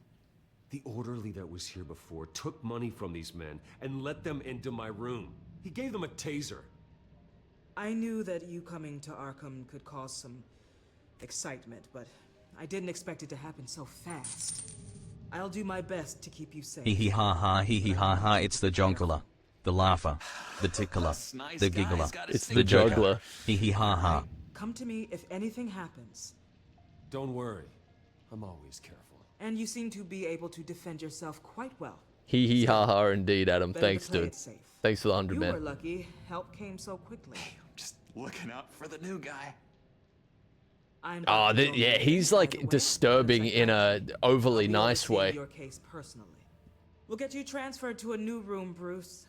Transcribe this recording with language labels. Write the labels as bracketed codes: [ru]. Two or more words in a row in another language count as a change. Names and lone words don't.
[en] The orderly that was here before took money from these men and let them into my room. He gave them a taser. I knew that you coming to Arkham could cause some excitement, but I didn't expect it to happen so fast. I'll do my best to keep you safe. Hee hee ha ha, hee hee ha ha, it's the jonkler, the laugher, the tickler, Nice the guy's giggler, got a It's the the joker. juggler. Hee hee ha ha. Come to me if anything happens. Don't worry. I'm always careful. And you seem to be able to defend yourself quite well. Hee hee ha ha indeed, Adam. Better Thanks, to play dude. it safe. Thanks for the 100, You were man. lucky. Help came so quickly. Just looking out for the new guy. I'm Oh, Dr. yeah, Jones, he's by like the way. disturbing in a overly I'll be nice overseeing way. Your case personally. We'll get you transferred to a new room, Bruce.